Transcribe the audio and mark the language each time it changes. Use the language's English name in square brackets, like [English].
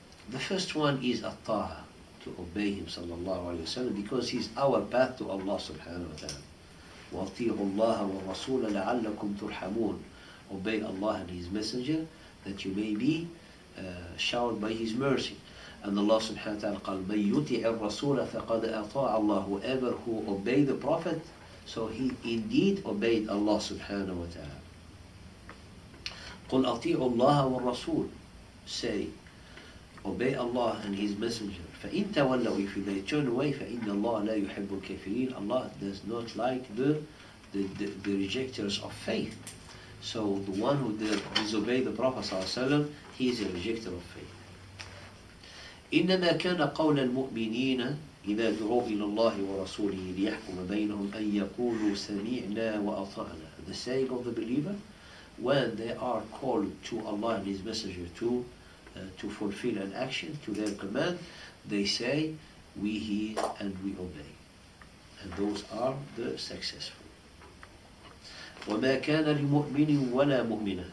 [English] The first one is at-ta'a, to obey him sallallahu alaihi wasallam because he's our path to Allah subhanahu wa ta'ala. [Arabic] وَأَطِيعُوا اللَّهَ وَالرَّسُولَ لَعَلَّكُمْ تُرْحَمُونَ. [English] Obey Allah and His Messenger that you may be showered by His mercy. [Arabic] And Allah subhanahu wa ta'ala قال مَنْ يُطِعِ الرَّسُولَ فَقَدْ أَطَاعَ اللَّهُ. [English] Whoever who obeyed the Prophet, so he indeed obeyed Allah subhanahu wa ta'ala. [Arabic] قُلْ أَطِيعُوا اللَّهَ وَالرَّسُولَ. [English] Say, obey Allah and His Messenger. [Arabic] فَإِن تَوَلَّوْا. [English] If they turn away, [Arabic] فَإِنَّ اللَّهَ لَا يُحِبُّ الْكَافِرِينَ. [English] Allah does not like the rejectors of faith. So the one who disobeyed the Prophet sallallahu alaihi wasallam, he is a rejecter of faith. [Arabic] إنما كان قول المؤمنين إذا دعوا إلى الله ورسوله ليحكم بينهم أن يقولوا سمعنا وأطعنا. [English] The saying of the believer when they are called to Allah and His Messenger to fulfill an action to their command, they say we hear and we obey, and those are the successful. [Arabic] وما كان لمؤمن ولا مؤمنة.